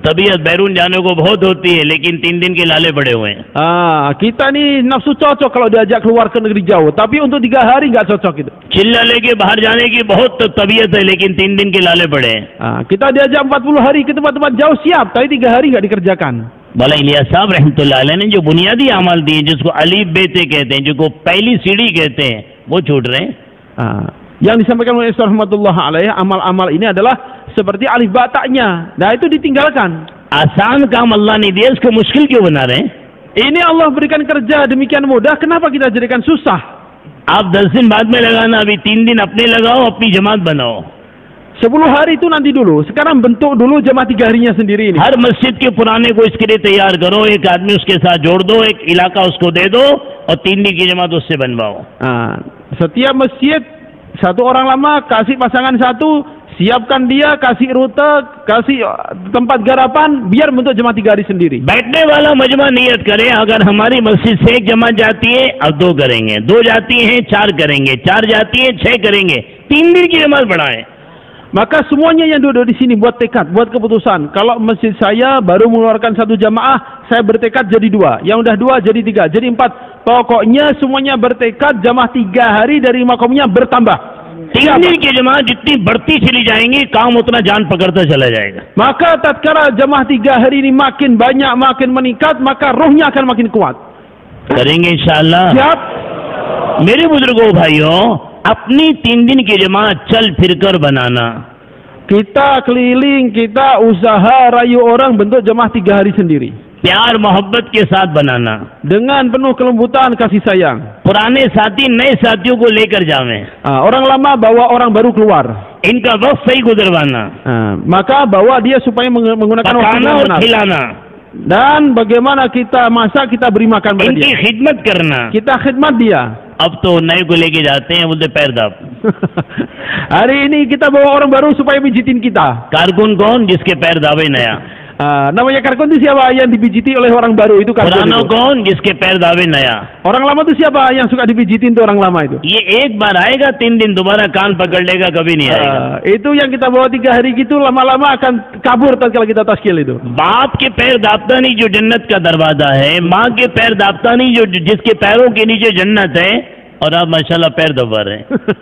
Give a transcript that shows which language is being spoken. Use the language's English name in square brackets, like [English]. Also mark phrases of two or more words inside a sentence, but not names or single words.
[Hindi] तबीयत बैरून जाने को बहुत होती है, लेकिन 3 दिन के लाले पड़े हुए हैं। [Indonesian] Kita ni nafsu cocok kalau diajak keluar ke negeri jauh, tapi untuk 3 hari enggak cocok itu. [Hindi] चिल्ला लेके बाहर जाने की बहुत तबीयत है, लेकिन 3 दिन के लाले पड़े हैं। [Indonesian] Kita diajak 40 hari ke tempat-tempat jauh siap, tapi 3 hari enggak dikerjakan. [Hindi] मौला इलियास साहब [Arabic] رحمة الله عليه [Hindi] ने जो बुनियादी अमल दिए, जिसको अलीफ बेते कहते हैं, जिसको पहली सीढ़ी कहते हैं, वो छूट रहे हैं। [Indonesian] Yang disampaikan oleh Ustaz [Arabic] رحمة الله عليه, [Indonesian] amal-amal ini adalah seperti alif bataknya. Nah, itu ditinggalkan. [Hindi] आसान काम अल्लाह ने दिया, उसको मुश्किल क्यों बना रहे हैं? [Indonesian] Ini Allah berikan kerja demikian mudah, kenapa kita jadikan susah? [Hindi] आप 10 दिन बाद में लगाना, अभी 3 दिन अपने लगाओ, अपनी जमात बनाओ। [Indonesian] 10 hari itu nanti dulu. Sekarang bentuk dulu jamaah 3 harinya sendiri ini. [Hindi] हर मस्जिद के पुराने को इसके लिए तैयार करो, एक आदमी उसके साथ जोड़ दो, एक इलाका उसको दे दो, और 3 दिन की जमात उससे बनवाओ। [Indonesian] Setiap masjid satu orang lama, kasih pasangan satu, siapkan dia, kasih rute, kasih tempat garapan, biar bentuk jamaah 3 hari sendiri. [Hindi] बैठने वाला मजमा नियत करे, अगर हमारी मस्जिद से 1 जमात जाती है, अब 2 करेंगे, 2 जाती है 4 करेंगे, 4 जाती है 6 करेंगे, 3 दिन की जमात बढ़ाएं। [Indonesian] Maka semuanya yang duduk di sini buat tekad, buat keputusan. Kalau masjid saya baru mengeluarkan 1 jamaah, saya bertekad jadi 2. Yang udah 2 jadi 3, jadi 4. Pokoknya semuanya bertekad jamaah 3 hari dari makomnya bertambah. [Hindi] 3 दिन की जमात जितनी बढ़ती चली जाएंगी, काम उतना जान पकड़ता चला जाएगा। [Indonesian] Maka tatkala jamaah 3 hari ini makin banyak, makin meningkat, maka rohnya akan makin kuat. [Hindi] करेंगे इंशाअल्लाह। [Indonesian] Siap? [Hindi] मेरे बुजुर्गों भाइयों, अपनी 3 दिन की जमात चल फिरकर बनाना। [Indonesian] Kita keliling, kita usaha rayu orang bentuk jamaah 3 hari sendiri. [Hindi] प्यार मोहब्बत के साथ बनाना, [Indonesian] dengan penuh kelembutan kasih sayang. [Hindi] पुराने साथी नए साथियों को लेकर जावें, [Indonesian] Orang lama bawa orang baru keluar. [Hindi] इनका वक्त सही गुजरवाना, [Indonesian] Maka bawa dia supaya menggunakan waktu [Hindi] पकाना [Indonesian] yang [Hindi] और [Indonesian] benar. [Hindi] खिलाना, [Indonesian] Dan bagaimana kita masak, kita beri makan pada [Hindi] इनकी [Indonesian] dia. [Hindi] खिदमत करना। [Indonesian] Kita khidmat dia. [Hindi] अब तो नए को लेके जाते हैं, बोलते पैर दाब। [Indonesian] Hari ini kita bawa orang baru supaya pijitin kita. [Hindi] कारकुन कौन? जिसके पैर दावे नया। [Indonesian] Namanya karkun itu siapa? Yang dipijiti oleh orang baru itu karkun [Hindi] पुराना [Indonesian] itu. [Hindi] कौन? जिसके पैर दावे नया। [Indonesian] Orang lama itu siapa? Yang suka dipijitin itu orang lama itu. [Hindi] ये एक बार आएगा, 3 दिन दोबारा कान पकड़ लेगा, कभी नहीं आएगा। [Indonesian] Itu yang kita bawa 3 hari gitu, lama-lama akan kabur tatkala kita taskil itu. [Hindi] बाप के पैर दापता नहीं जो जन्नत का दरवाजा है, माँ के पैर दापता नहीं जो जिसके पैरों के नीचे जन्नत है, और आप माशाल्लाह पैर दबा रहे हैं।